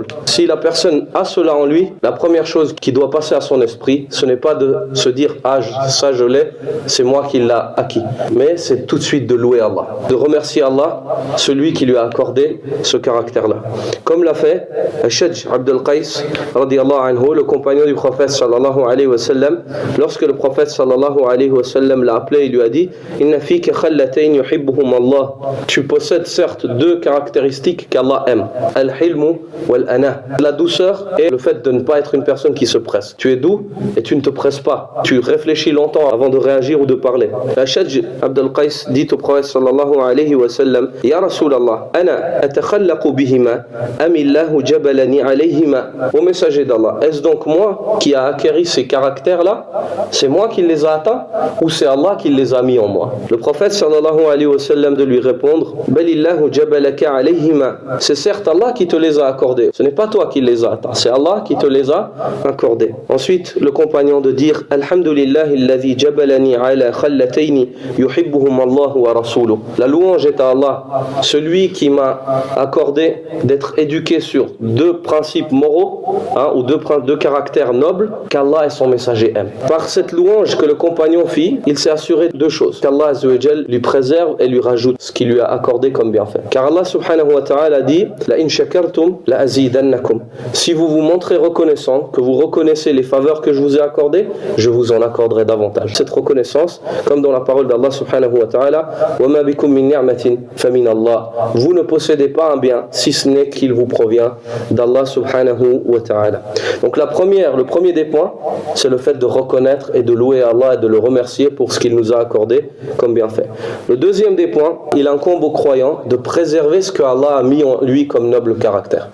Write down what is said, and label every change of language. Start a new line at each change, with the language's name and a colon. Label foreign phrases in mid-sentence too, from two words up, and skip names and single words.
French: Si la personne a cela en lui, la première chose qui doit passer à son esprit, ce n'est pas de se dire « Ah, ça je l'ai, c'est moi qui l'ai acquis », mais c'est tout de suite de louer Allah, de remercier Allah, celui qui lui a accordé ce caractère-là. Comme l'a fait Shadj Abdul Qais
Arabic: رضي الله عنه,
French: le compagnon du prophète
Arabic: صلى الله عليه وسلم,
French: lorsque le prophète
Arabic: صلى الله عليه وسلم
French: l'a appelé, il lui a dit «
Arabic: إن فيك خصلتين يحبهما الله
French: » Tu possèdes certes 2 caractéristiques qu'Allah aime,
Arabic: الحلم والأناة,
French: la douceur et le fait de ne pas être une personne qui se presse. Tu es doux et tu ne te presses pas. Tu réfléchis longtemps avant de réagir ou de parler.
Arabic: Shadj Abdul Qais
French: dit au prophète
Arabic: صلى الله عليه وسلم يا رسول الله أنا أتخلق بهما أم الله جبلني عليهما.
French: Au messager d'Allah, est-ce donc moi qui a acquéri ces caractères-là? C'est moi qui les a atteints ou c'est Allah qui les a mis en moi? Le prophète
Arabic: صلى الله عليه وسلم
French: de lui répondre
Arabic: بل الله جبلك عليهما.
French: C'est certes Allah qui te les a accordés. Ce n'est pas toi qui les a atteints, c'est Allah qui te les a accordés. Ensuite, le compagnon de dire
Arabic: الحمد لله الذي جبلني على خلتين يحبهما الله ورسوله.
French: La louange est à Allah, celui qui m'a accordé d'être éduqué sur 2 principes moraux, ou 2 caractères nobles qu'Allah et son messager aiment. Par cette louange que le compagnon fit, il s'est assuré 2 choses, qu'Allah
Arabic: عز وجل
French: lui préserve et lui rajoute ce qu'il lui a accordé comme bienfait.
Arabic: Car Allah سبحانه وتعالى dit لئن شكرتم لأزيدنكم.
French: Si vous vous montrez reconnaissant, que vous reconnaissez les faveurs que je vous ai accordées, je vous en accorderai davantage. Cette reconnaissance, comme dans la parole d'Allah
Arabic: سبحانه وتعالى وَمَا بِكُم مِّن نِعْمَةٍ فَمِنَ اللَّهِ.
French: Vous ne possédez pas un bien si ce n'est qu'il vous provient d'Allah
Arabic: سبحانه وتعالى.
French: Donc le premier des points, c'est le fait de reconnaître et de louer Allah et de le remercier pour ce qu'il nous a accordé comme bienfait. Le deuxième des points, il incombe aux croyants de préserver ce que Allah a mis en lui comme noble caractère.